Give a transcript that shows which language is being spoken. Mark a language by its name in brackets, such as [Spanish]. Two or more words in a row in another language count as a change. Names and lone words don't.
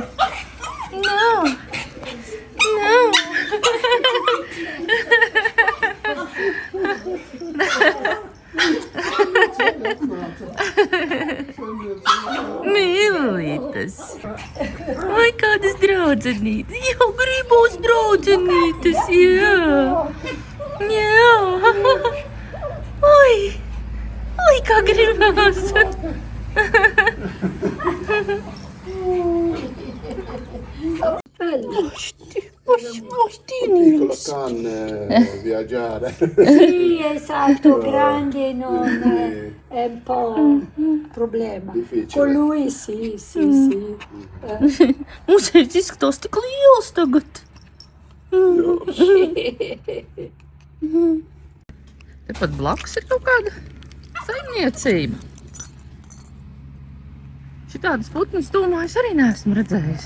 [Latvian] No. Mīlītes. Ai, kādas draudzenītes. Jā, gribos draudzenītes, jā. Ai, kā gribās. [Italian] Piccolo cane viaggiare. Sì, esatto, grande non è un po' problema. Difficile. Con lui sì. [Latvian] Mums izskatās tik liels tagad. Tepat blakus ir kaut kāda saimniecība. Šitādas putnas domājas arī neesmu redzējis.